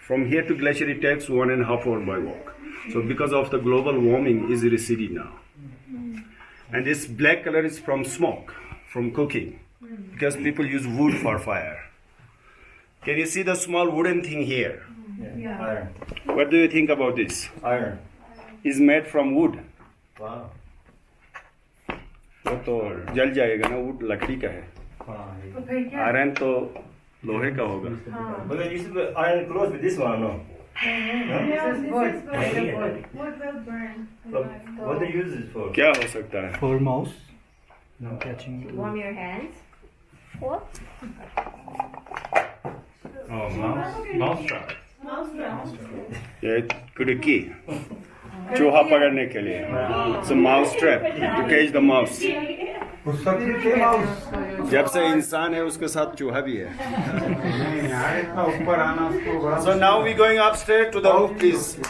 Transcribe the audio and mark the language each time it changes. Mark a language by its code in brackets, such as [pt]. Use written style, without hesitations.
[en] From here to glacier, it takes 1.5 hours by walk. So because of the global warming, is receding now. And this black color is from smoke, from cooking. Because people use wood for fire. Can you see the small wooden thing here? Yeah. Iron. What do you think about this? Iron. It's made from wood. Wow. [hi] वो तो जल जाएगा ना, would लकड़ी का है. Iron तो लोहे का होगा. [en] But they used to put iron clothes with this one, no? Yeah, this is wood. Wood. Wood will burn. What they use it for? [hi] क्या हो सकता है? [en] For mouse. No catching. Warm your hands. What? Oh, mouse trap. [hi] ये कुड़की चूहा पकड़ने के लिए. [en] It's a mouse trap to catch the mouse. [hi] पुस्तक के mouse. जब से इंसान है उसके साथ चूहा भी है. नहीं यार इसका ऊपर आना उसको बड़ा [en] So now we going upstairs to the roof, please.